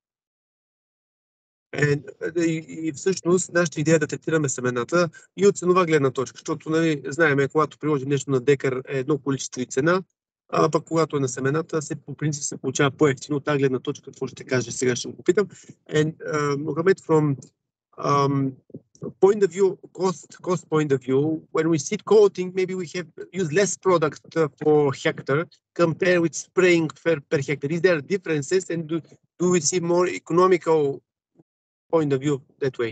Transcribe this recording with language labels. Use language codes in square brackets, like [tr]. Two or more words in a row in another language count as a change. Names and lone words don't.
[bg] И всъщност нашата идея е да третираме семената и от ценова гледна точка, защото нали, знаем, когато приложим нещо на декар е едно количество и цена, а пък когато е на семената, по принцип се получава по-ефтино. От тази гледна точка, какво ще кажа, сега ще го попитам. [en] Mohamed, from point of view, cost point of view, when we seed coating, maybe we have used less product for hectare compared with spraying per hectare. Is there differences, and do we see more economical point of view that way?